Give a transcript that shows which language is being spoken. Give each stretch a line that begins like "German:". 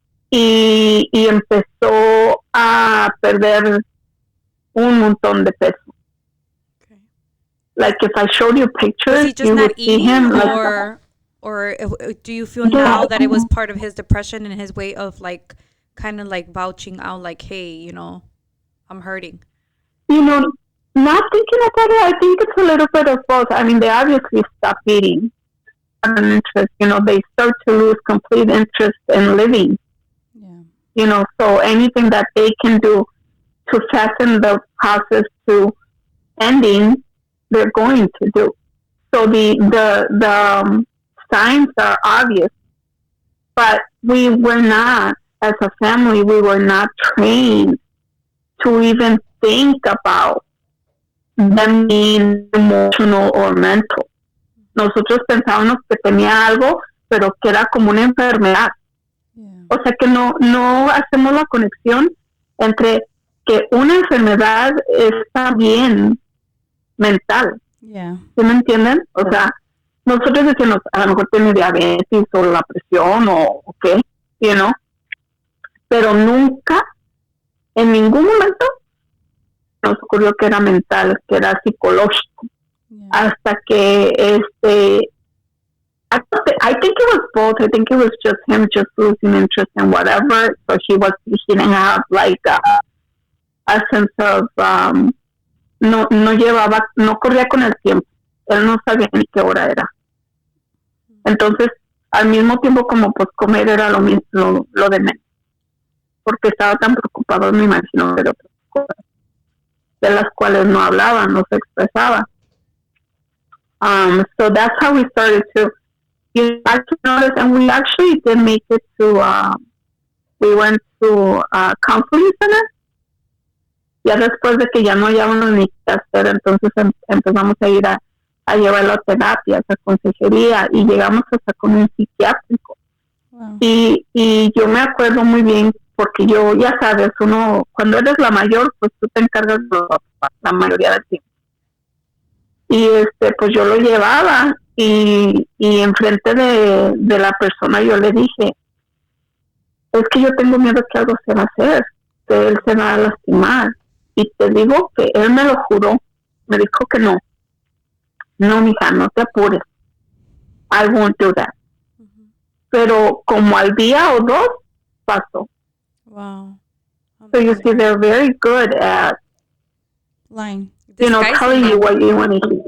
Spanish: Y empezó a perder un montón de peso.
English: Like if I showed you pictures, was he just you not would see eating, him or do you feel now that it was part of his depression and his way of like kind of like vouching out, like, hey, I'm hurting? No, not thinking about it, I think it's a little bit of both. I mean, they obviously stop eating. An interest, they start to lose complete interest in living. Yeah. So anything that they can do to fasten the process to ending, they're going to do. So the signs are obvious, but we were not, as a family, we were not trained to even think about them being emotional or mental.
Spanish: Nosotros pensábamos que tenía algo, pero que era como una enfermedad. Yeah. O sea que no hacemos la conexión entre que una enfermedad está bien mental. Yeah. ¿Sí me entienden? O sea, nosotros decimos, a lo mejor tiene diabetes o la presión o qué, pero nunca, en ningún momento, nos ocurrió que era mental, que era psicológico.
English: Yeah.
Spanish: Hasta que
English: I think it was both. I think it was just him just losing interest in whatever. So he didn't have like a sense of
Spanish: no corría con el tiempo. Él no sabía ni qué hora era. Entonces, al mismo tiempo como pues comer era lo de menos. Porque estaba tan preocupado, me imagino, de otras cosas, de las cuales no hablaba, no se expresaba.
English: So that's how we started to notice, and we actually did make it to, we went to a counseling center.
Spanish: Ya después de que ya no hallábamos ni qué hacer, entonces empezamos a ir a llevarlo a terapias, a consejería, y llegamos hasta con un psiquiátrico. Wow. Y yo me acuerdo muy bien, porque yo, ya sabes, uno, cuando eres la mayor, pues tú te encargas de la mayoría del tiempo. Y pues yo lo llevaba y enfrente de la persona yo le dije, es que yo tengo miedo que algo se va a hacer, que él se va a lastimar. Y te digo que él me lo juró, me dijo que no, mija, no te apures,
English: I won't do that.
Spanish: Uh-huh. Pero como al día o dos, pasó.
English: Wow. So you see, they're very good at lying. Telling you what you want to hear.